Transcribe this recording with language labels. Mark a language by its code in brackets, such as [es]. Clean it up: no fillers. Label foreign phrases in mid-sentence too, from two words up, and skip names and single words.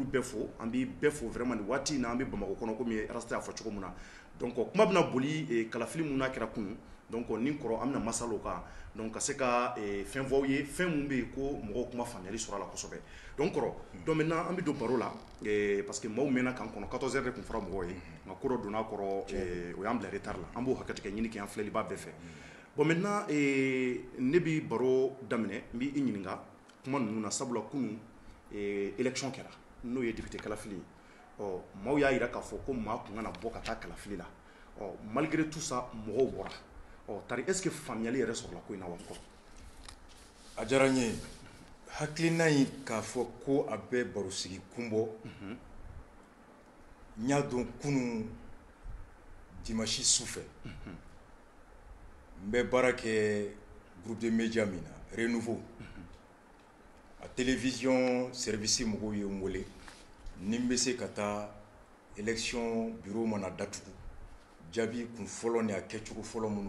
[bm] bɛɛ fo an b'i bɛɛ fo vraiment nin waati in na an bɛ Bamako kɔnɔ komi Rasta y'a fɔ cogo min na donc kuma bɛna boli kalafili mun n'a kɛra kunun donc ni kɔrɔ an bɛna masala o kan donc ka se ka fɛn fɔ aw ye fɛn mun bɛ yen ko mɔgɔw kuma faamuyali sɔrɔ a la kosɛbɛ donc kɔrɔ [fr] donc maintenant [bm] an bɛ don baro la parce que maaw mɛnna k'an kɔnɔ 14h de tun fɔra mɔgɔw ye nka ko dɔ donna a kɔrɔ o y'an bila retard la an b'o hakɛtigɛ ɲini kɛ an filɛliba bɛɛ fɛ [fr] bon maintenant [bm] ne bi baro daminɛ n b'i ɲininka kuma ninnu na sabula kunun élection kɛra n'o ye député kalafili ye maaw y'a jira k'a fɔ ko maa kun kana bɔ ka taa kalafili la [fr] malgré tout ça [bm] mɔgɔw bɔra tari [fr] est ce que [bm] faamuyali yɛrɛ sɔrɔla ko in na wa kɔrɔ a diyara n ye hakilina in k'a fɔ ko a bɛ barosigi kun bɔ n y'a dɔn kunun dimanche su fɛ n bɛ baara kɛ [fr] groupe de média [bm] min na Renouveau a télévision service mɔgɔw ye n wele ni n bɛ se ka taa [fr] élection bureau [bm] mana datugu jaabi kun fɔlɔ ni a kɛcogo fɔlɔ minnu